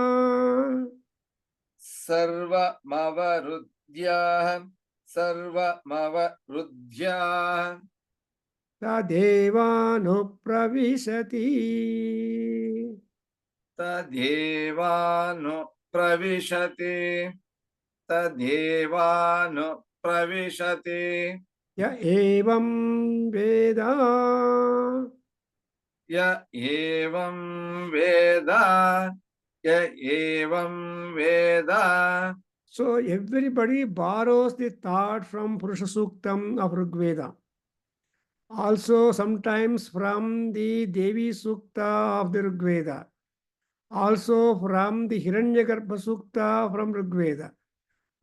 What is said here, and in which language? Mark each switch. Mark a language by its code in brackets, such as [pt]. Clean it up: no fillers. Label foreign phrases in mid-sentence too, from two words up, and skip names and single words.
[sa] ಸರ್ವಮವರುದ್ಧ್ಯ ಸರ್ವಮವರುದ್ಧ್ಯ ತದೇವಾನುಪ್ರವಿಶತಿ ತದೇವಾನುಪ್ರವಿಶತಿ ತದೇವಾನುಪ್ರವಿಶತಿ ಯ ಏವಂ ವೇದ ಯ ಏವಂ ವೇದ ಯ ಏವಂ ವೇದ. [en] So everybody borrows the thought from Purusha Suktam of Rigveda. Also sometimes from the Devi Sukta of the Rigveda. Also from the Hiranyagarbha Sukta from Rigveda.